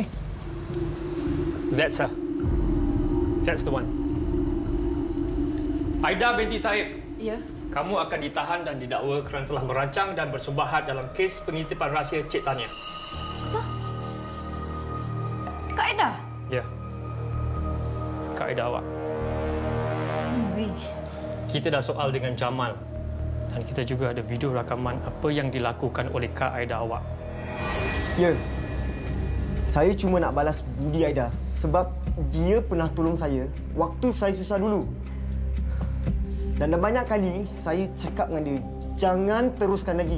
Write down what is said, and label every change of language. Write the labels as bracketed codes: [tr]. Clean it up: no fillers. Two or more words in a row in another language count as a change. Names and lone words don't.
[en] That's her. That's the one. Aida binti Taib. Ya. [ms] Kamu akan ditahan dan didakwa kerana telah merancang dan bersubahat dalam kes pengitipan rahsia Cik Tania. Apa? Kak Aida? Ya. Kak Aida awak. [en] No way. [ms] Kita dah soal dengan Jamal. Dan kita juga ada video rakaman apa yang dilakukan oleh Kak Aida awak. Ya. Saya cuma nak balas budi Aida sebab dia pernah tolong saya waktu saya susah dulu. Dan dah banyak kali saya cakap dengan dia, jangan teruskan lagi.